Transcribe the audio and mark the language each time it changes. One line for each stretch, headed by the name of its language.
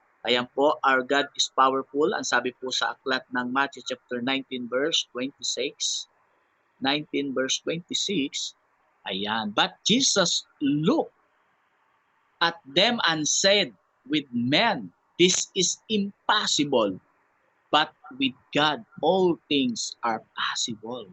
Filipino: Ayan po,
English: our God is powerful.
Filipino: Ang sabi po sa aklat ng Matthew chapter 19 verse 26. 19 verse 26. Ayan.
English: But Jesus looked at them and said, with men, this is impossible. But with God, all things are possible.